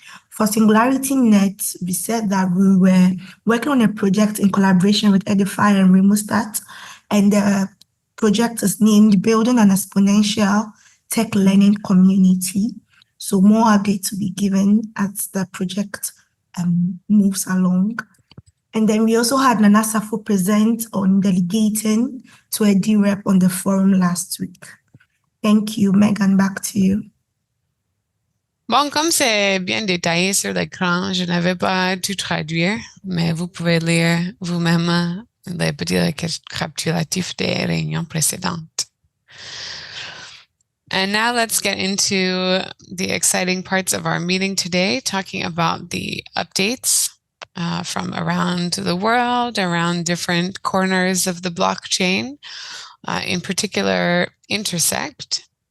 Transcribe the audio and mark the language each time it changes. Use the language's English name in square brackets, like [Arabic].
[English] For Singularity Net, we said that we were working on a project in collaboration with Edify and Remostat, and the project is named Building an Exponential Tech Learning Community. So more updates will be given as the project moves along. And then we also had Nana Safo present on delegating to a DREP on the forum last week. Thank you, Megan, back to you. [French] Bon, comme c'est bien détaillé sur l'écran, je n'avais pas tout traduire, mais vous pouvez lire vous-même les petits récapitulatifs des réunions précédentes. [English] And now let's get into the exciting parts of our meeting today, talking about the updates from around the world, around different corners of the blockchain, in particular Intersect.